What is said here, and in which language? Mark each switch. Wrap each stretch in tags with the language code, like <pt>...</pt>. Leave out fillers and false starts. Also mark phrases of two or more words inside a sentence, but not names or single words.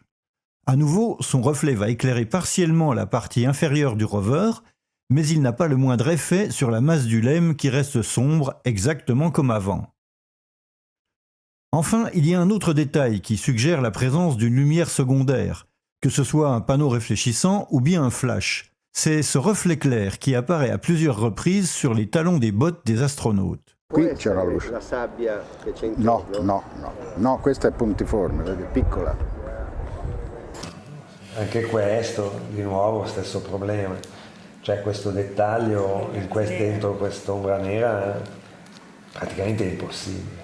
<fr>À nouveau, son reflet va éclairer partiellement la partie inférieure du rover, mais il n'a pas le moindre effet sur la masse du LEM qui reste sombre exactement comme avant. Enfin, il y a un autre détail qui suggère la présence d'une lumière secondaire, que ce soit un panneau réfléchissant ou bien un flash. C'est ce reflet clair qui apparaît à plusieurs reprises sur les talons des bottes des astronautes.</fr> <it>Qui c'è la luce. La sabbia che c'è No, intorno? no, questa è puntiforme, vedi, piccola. Anche questo, di nuovo, stesso problema. Cioè questo dettaglio dentro quest'ombra nera praticamente è impossibile.</it>